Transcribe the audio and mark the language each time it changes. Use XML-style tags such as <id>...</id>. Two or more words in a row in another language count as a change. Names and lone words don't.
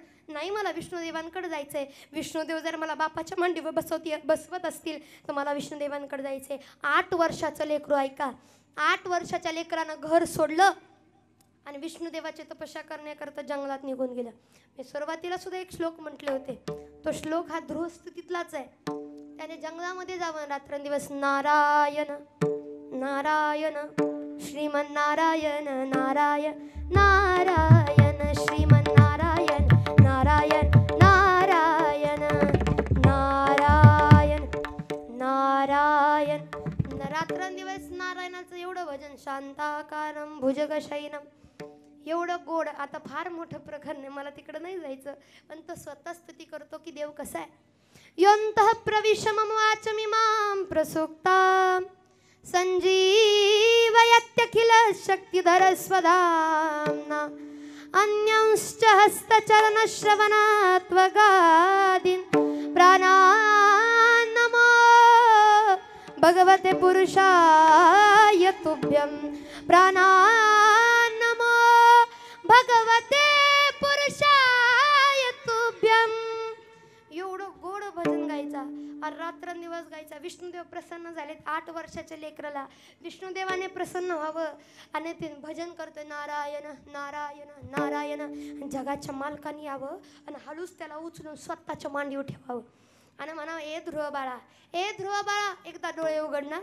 <mr>नाही, मला विष्णुदेवांकडे जायचंय. विष्णुदेव जर मला बापाच्या मांडीवर बसवत असतील तर मला विष्णुदेवांकडे जायचंय. 8 वर्षाचं लेकरू, ऐका, 8 वर्षाच्या लेकरानं घर सोडलं आणि विष्णुदेवाची तपस्या करण्याकरता जंगलात निघून गेलं. मी सुरुवातीला सुद्धा एक श्लोक म्हटले होते, तो श्लोक हा ध्रुवस्थितीतलाच आहे. त्याने जंगलामध्ये जावं रात्रंदिवस नारायण नारायण श्रीमन्नारायण नारायण नारायण श्रीमन्नारायण नारायण नारायण नारायण नारायण. रात्रंदिवस नारायणाचं एवढं भजन,</mr> <sa>शांताकारं भुजगशयनं,</sa> <mr>एवढं गोड. आता फार मोठं प्रकरण आहे, मला तिकडं नाही जायचं, पण तो स्वतः स्तुती करतो की देव कसा आहे.</mr> <sa>योऽन्तः प्रविश मम वाचमिमां प्रसुप्तां संजीवयत्यखिल शक्तिधर स्वधाम्ना अन्यांश्च हस्तचरणश्रवणात्वगादीन् प्राणान्नमो भगवते पुरुषाय तुभ्यं प्राणान्नमो भगवते पुरुषाय तुभ्यं.</sa> <mr>एवढं गोड भजन गायचा, रात्रंदिवस गायचा. विष्णुदेव प्रसन्न झालेत. 8 वर्षाच्या लेकराला विष्णुदेवाने प्रसन्न व्हावं आणि ते भजन करतोय नारायण नारायण नारायण. जगाच्या मालकाने यावं आणि हळूच त्याला उचलून स्वतःच्या मांडीवर ठेवावं आणि म्हणावं, ए ध्रुव बाळा, ए ध्रुव बाळा, एकदा डोळे उघड ना.</mr>